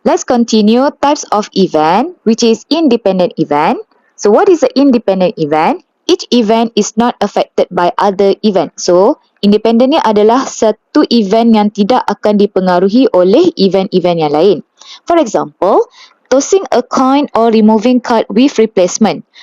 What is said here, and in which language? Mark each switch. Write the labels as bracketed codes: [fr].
[en] Let's continue types of event, which is independent event. So what is an independent event? Each event is not affected by other event. [ms] So independent ni adalah satu event yang tidak akan dipengaruhi oleh event-event yang lain. [en] For example, tossing a coin or removing card with replacement.